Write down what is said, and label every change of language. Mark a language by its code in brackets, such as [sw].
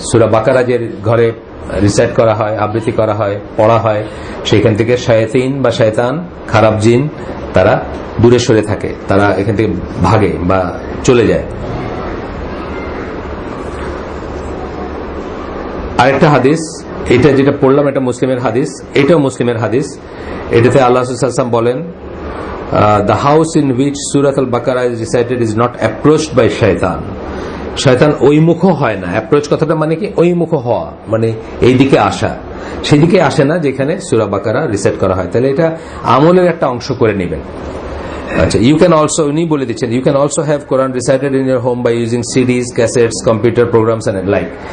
[bn] সূরা বাকারা যে ঘরে রিসাইট করা হয়, আবৃত্তি করা হয়, পড়া হয়, সেখান থেকে শায়াতিন বা শয়তান, খারাপ জিন তারা দূরে সরে থাকে, তারা এখান থেকে ভাগে বা চলে যায়। আরেকটা হাদিস, এটা যেটা পড়লাম এটা মুসলিমের হাদিস, এটাও মুসলিমের হাদিস। এটাতে আল্লাহ রাসূল সাল্লাল্লাহু আলাইহি ওয়াসাল্লাম বলেন, [en] the house in which Surah Al-Baqarah is recited is not approached by shaitan. [bn] শয়তান ওই মুখ হয় না। অ্যাপ্রোচ কথাটা মানে কি? ওই মুখ হওয়া, মানে এই দিকে আসা, সেদিকে আসে না যেখানে সূরা বাকারা রিসাইট করা হয়। তাহলে এটা আমলের একটা অংশ করে নেবেন। আচ্ছা, [en] you can also, [bn] উনি বলে দিচ্ছেন, [en] You can also have Quran recited in your home by using CDs, cassettes, computer programs and like.